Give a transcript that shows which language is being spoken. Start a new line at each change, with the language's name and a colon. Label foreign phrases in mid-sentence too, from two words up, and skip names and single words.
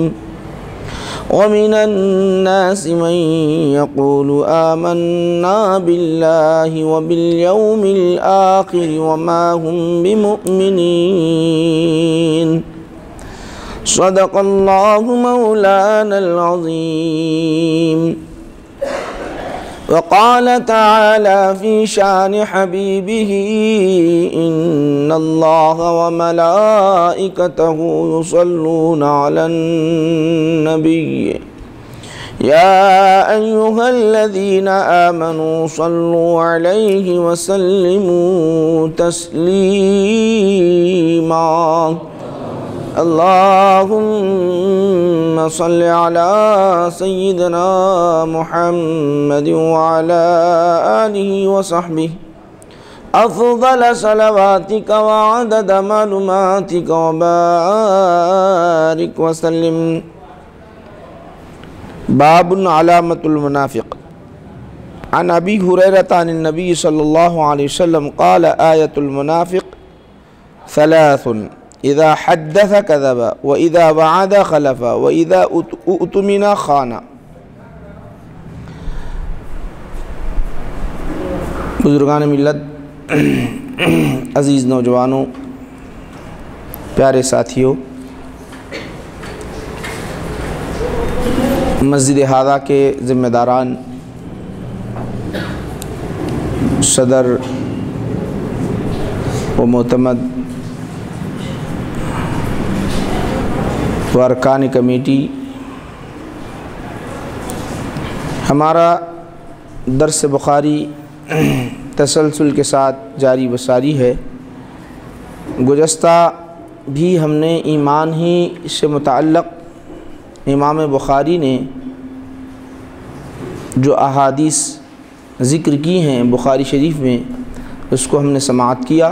Arabic: ومن الناس من يقول آمنا بالله وباليوم الآخر وما هم بمؤمنين. صدق الله مولانا العظيم. وقال تعالى في شأن حبيبه إن الله وملائكته يصلون على النبي يا أيها الذين آمنوا صلوا عليه وسلموا تسليما. اللهم صل على سيدنا محمد وعلى آله وصحبه أفضل صلواتك وعدد معلوماتك وبارك وسلم. باب علامة المنافق. عن أبي هريرة عن النبي صلى الله عليه وسلم قال آية المنافق ثلاث إذا حدث كذب وإذا وعد أخلف وإذا اؤتمن خان.
Urdu: بزرگان ملت، عزیز نوجوانو، پیارے ساتھیو, مسجد ہذا کے ذمہ داران، صدر و معتمد و ارکان کمیٹی، ہمارا درس بخاری تسلسل کے ساتھ جاری و ساری ہے. گزشتہ بھی ہم نے ایمان ہی سے متعلق امام بخاری نے جو احادیث ذکر کی ہیں بخاری شریف میں، اس کو ہم نے سماعت کیا.